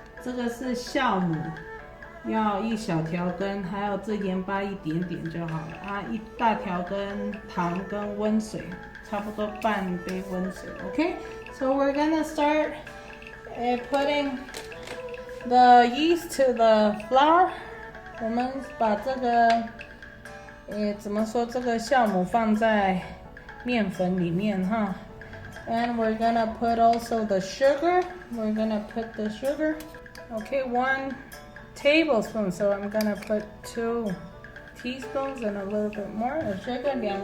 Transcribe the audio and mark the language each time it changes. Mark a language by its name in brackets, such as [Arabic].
[Chinese] 这个是酵母，要1小条根，还有这盐巴一点点就好了1大条根糖跟温水，差不多半杯温水。 [English] Okay, so we're gonna start putting the yeast to the flour. [Chinese] 我们把这个怎么说，这个酵母放在面粉里面 [English] And we're gonna put also the sugar. We're gonna put the sugar. Okay, 1 tablespoon. So I'm gonna put 2 teaspoons and a little bit more of sugar.